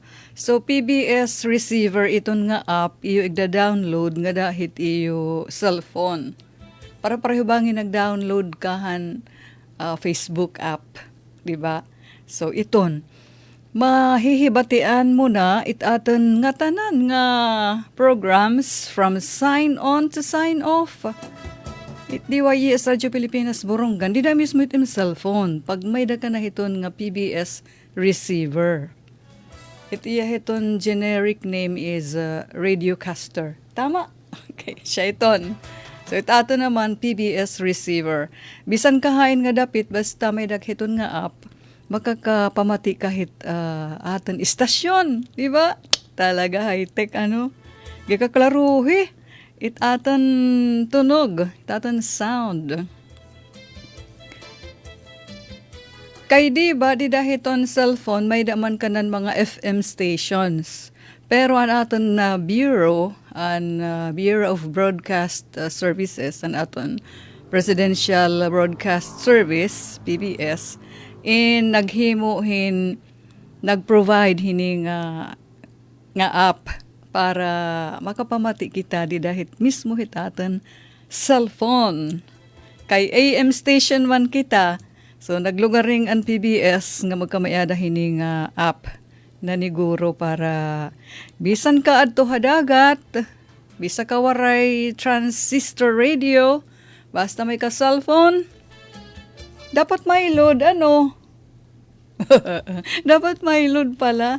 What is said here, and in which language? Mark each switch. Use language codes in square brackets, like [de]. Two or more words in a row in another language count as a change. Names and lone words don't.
[war] So, PBS receiver, iton nga app, iyo igda-download nga dahit iyo cellphone. Para pareho bangin nag-download kahan Facebook app, di ba? So, iton. Mahihibatian mo na itaton nga tanan nga programs [en] from sign on to sign off. [war] DYES Radyo Pilipinas Borongan, di na mismo itim cellphone. Pag may da ka na hiton nga PBS receiver. Itiya hiton generic name is Radiocaster. Tama? Okay, siya iton. So itato naman PBS receiver. Bisan kahain nga dapit, basta may daghiton nga app, makakapamati kahit aton istasyon. Di ba? Talaga high-tech ano. Gikaklaruhi. Itatan tunog, itatan sound. Kay di ba, di dahiton cellphone, may daman kanan mga FM stations. Pero ang aton na Bureau of Broadcast Services, ang aton Presidential Broadcast Service, PBS, nag-provide hini nga app para makapamati kita di dahit mismo hitatan cellphone. Kay AM station man kita, so naglugaring ang PBS nga magkamayada hini nga app na niguro para bisan ka adto hadagat, bisa ka waray [en] transistor radio, [war] basta may ka cellphone, dapat may load dapat may load pala.